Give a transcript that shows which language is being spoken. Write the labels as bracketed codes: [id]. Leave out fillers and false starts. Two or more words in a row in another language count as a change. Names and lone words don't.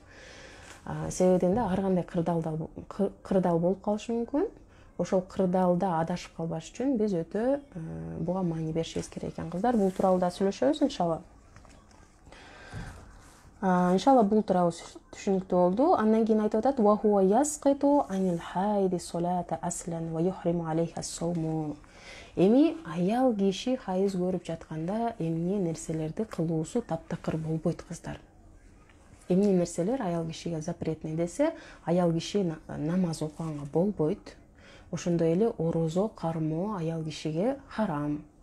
[ky] Себебинде ар кандай кырдаал болуп калышы мүмкүн. Ошол кырдаалда адашып калбаш үчүн биз өтө буга маани беришибиз керек экен, кыздар. Бул тууралуу да сүйлөшөбүз иншалла. Иншалла бул тууралуу түшүнүктүү болду. Андан кийин айтып атат: [ar] "وهو يسقط عن الحائض الصلاة أصلا ويحرم عليها الصوم". [ky] Эми аял киши хайыз көрүп жатканда эмне нерселерди кылуусу таптакыр болбойт, кыздар. Эмне нерселер аял кишиге запретный десе, аял киши намаз окуганга болбойт. Ошондой эле орозо кармоо аял кишиге харам.